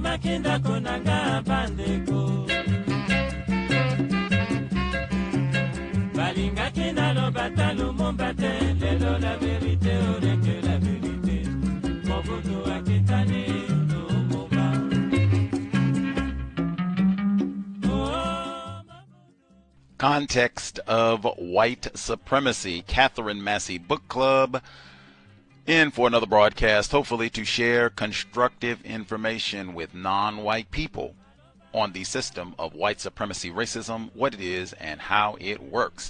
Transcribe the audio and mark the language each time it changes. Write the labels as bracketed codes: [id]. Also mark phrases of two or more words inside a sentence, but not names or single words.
[ln] balingaki ndako na nga bandeko balingaki naloba ta Lumumba te lelo [fr] la vérité aurait que la vérité [ln] Mobutu akitani Lumumba [en] Context of White Supremacy, Katherine Massey Book Club, in for another broadcast, hopefully to share constructive information with non-white people on the system of white supremacy racism, what it is, and how it works.